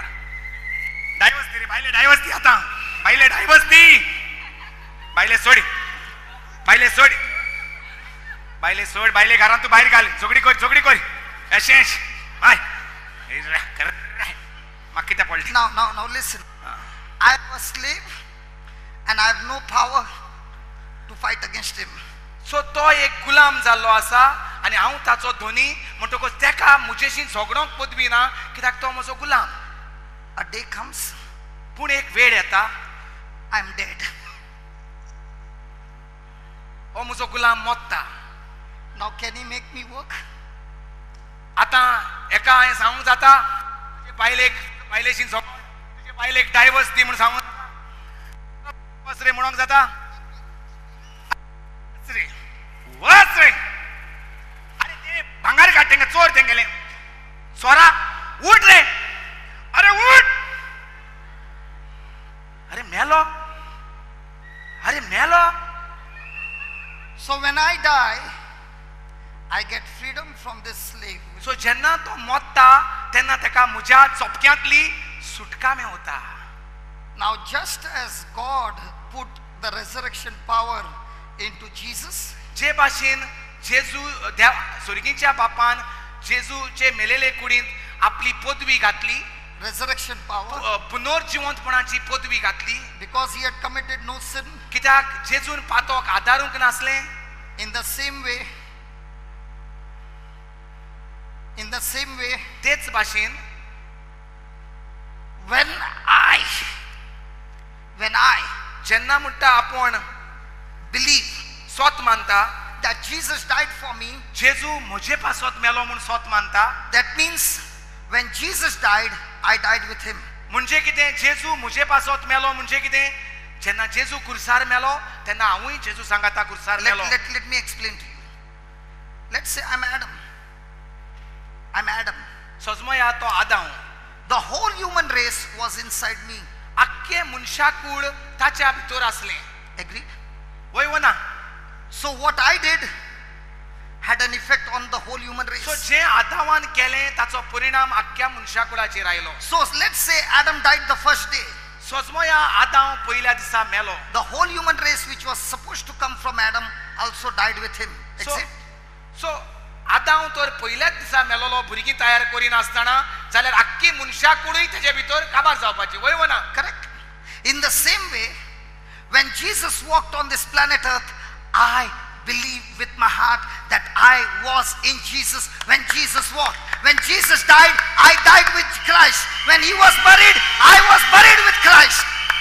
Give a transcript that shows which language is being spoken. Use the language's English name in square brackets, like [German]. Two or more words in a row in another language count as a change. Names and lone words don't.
[Konkani] डायवर्स दी रे बायले, डायवर्स दी आतां. बायले डायवर्स दी. बायले सोड. बायले घरांत तूं भायर घाल. झगडी कर. अशेंच हय म्हाका कित्याक पळय. [English] Now listen. I am a slave and I have no power to fight against him. [Konkani] सो तो एक गुलाम जाल्लो आसा आनी हांव ताचो धोनी म्हणटकच तेका म्हजेशी झगडोंक पदवी ना कित्याक तो म्हजो गुलाम. [English] A day comes, [Konkani] पूण एक वेळ येता [English] I am dead. [Konkani] हो म्हजो गुलाम मोत्ता. [English] Now can he make me work? [Konkani] आतां एका हांवें सांगूंक जाता बायलेशी तुजे बायलेक डायवर्स दी म्हूण सांगूंक वच रे म्हणूंक जाता. वच रे. अरे ते भांगार काड तेंगे, चोर तेंगेले. सोरा उठ रे. अरे उठ. अरे मेलो. [English] So when I die, I get freedom from this slave. [Konkani] सो जेन्ना तो मोत्ता तेन्ना तेका म्हज्या चोपक्यांतली सुटका मेवता. [English] Now just as God put the resurrection power into Jesus, [Konkani] जे भाशेन स्वर्गीच्या बापान जेजूचे मेलेले कुडींत आपली पदवी घातली, [English] resurrection power, [Konkani] पुनर्जिवंतपणाची पदवी घातली, [English] because he had committed no sin. [Konkani] कित्याक जेजून पातोक आदारूंक नासलें. [English] In the same way, [Konkani] तेच भाशेन [English] when I [Konkani] जेन्ना म्हणटा आपूण [English] believe [Konkani] स्वत मानता that Jesus died for me, जेजू म्हजे पासत मेलो म्हूण स्वत मानता. [English] that means when Jesus died, I died with him. [Konkani] म्हणजे कितें? जेजू म्हजे पासत मेलो म्हणजे कितें? जेन्ना जेजू कुर्सार मेलो तेन्ना हांवूय जेजू सांगाता कुर्सार मेलो. [English] Let me explain to you. Let's say I'm Adam. [Konkani] सजमया तो आदाम. [English] The whole human race was inside me. [Konkani] आख्खे मनशाकूळ ताच्या भितर आसलें. [English] Agreed? [Konkani] वय वना. [English] So what I did had an effect on the whole human race. [Konkani] सो जे आदामान केलें ताचो परिणाम आख्ख्या मनशाकुळाचेर आयलो. [English] So let's say Adam died the first day. [Konkani] सजमया आदाम पयल्या दिसा मेलो. [English] The whole human race which was supposed to come from Adam also died with him. [Konkani] सो आदाम तर पयल्याच दिसा मेलोलो भुरगीं तयार करिनासतना जाल्यार आख्खी मनशाकुळूय तेजे भितर काबार जावपाची. वय वना. [English] Correct? In the same way, when Jesus walked on this planet Earth, I believe with my heart that I was in Jesus when Jesus walked. When Jesus died, I died with Christ. When he was buried, I was buried with Christ.